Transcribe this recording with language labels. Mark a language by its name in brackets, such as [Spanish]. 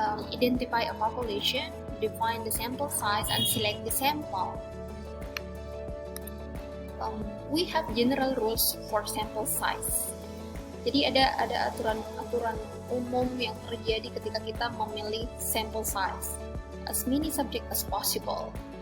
[English] Identify a population, define the sample size, and select the sample. We have general rules for sample size. [Indonesian] Jadi ada aturan umum yang terjadi ketika kita memilih sample size. [English] As many subjects as possible.